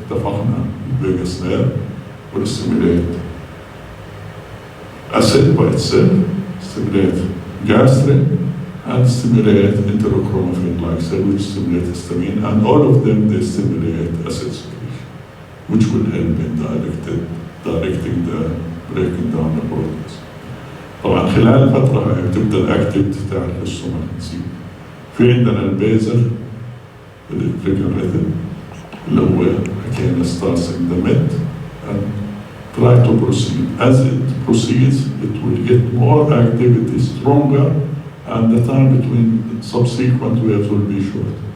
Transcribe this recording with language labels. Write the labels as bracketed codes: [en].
[ar] اتفقنا [en] vagus nerve will stimulate acid by itself, stimulate gastric, and stimulate enterochromaffin like cell, which stimulate histamine, and all of them they stimulate acid secretion, which will help in directing the breaking down the proteins. [ar] طبعا خلال الفترة هاي بتبدا الاكتيفيتي تاع السtomach تزيد. في عندنا البيزل الانتريكال ريتم اللي هو حكينا [en] starts in the mid and try to proceed. As it proceeds, it will get more activity, stronger, and the time between subsequent waves will be short.